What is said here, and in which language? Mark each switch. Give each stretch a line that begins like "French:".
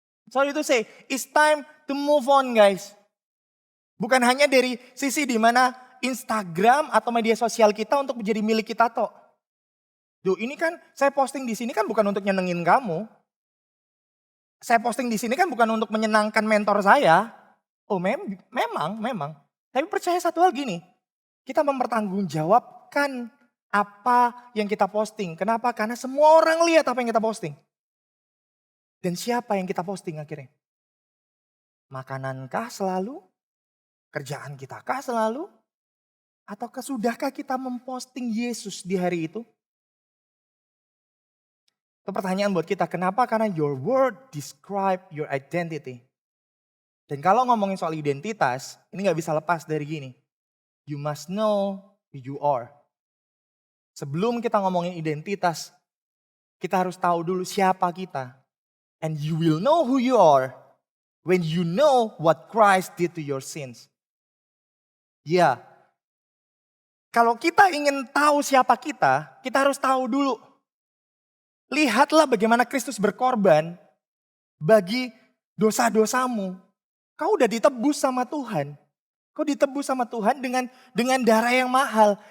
English: Sorry to say, it's time to move on guys.
Indonesian: Bukan hanya dari sisi di mana Instagram atau media sosial kita untuk menjadi milik kita toh. Duh ini kan saya posting di sini kan bukan untuk nyenengin kamu. Saya posting di sini kan bukan untuk menyenangkan mentor saya. Oh memang. Tapi percaya satu hal gini, kita mempertanggungjawabkan apa yang kita posting. Kenapa? Karena semua orang lihat apa yang kita posting. Dan siapa yang kita posting akhirnya? Makanankah selalu? Kerjaan kita kah selalu? Ataukah sudahkah kita memposting Yesus di hari itu? Itu pertanyaan buat kita. Kenapa? Karena
English: your word describe your identity.
Indonesian: Dan kalau ngomongin soal identitas, ini gak bisa lepas dari gini.
English: You must know who you are.
Indonesian: Sebelum kita ngomongin identitas, kita harus tahu dulu siapa kita.
English: And you will know who you are when you know what Christ did to your sins.
Indonesian: Ya, kalau kita ingin tahu siapa kita harus tahu dulu. Lihatlah bagaimana Kristus berkorban bagi dosa-dosamu. Kau udah ditebus sama Tuhan. Kau ditebus sama Tuhan dengan darah yang mahal.